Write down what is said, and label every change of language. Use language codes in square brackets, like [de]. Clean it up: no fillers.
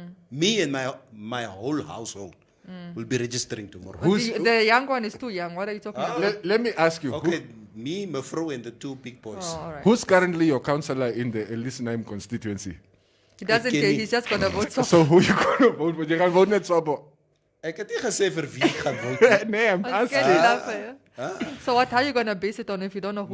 [en] Me and my whole household will be registering tomorrow. The young one is too young. What are you talking about? Let me ask you. Okay, me, Mefro, and the two big boys. Oh, all right. Who's currently your councillor in the Elisenheim constituency? He doesn't care. He's just going to vote. So who you going to vote for? You can vote net Swabo. [af] Ek het nie gesê vir wie ek gaan vote. [en] Nee, I'm asking. So how are you going to base it on if you don't know who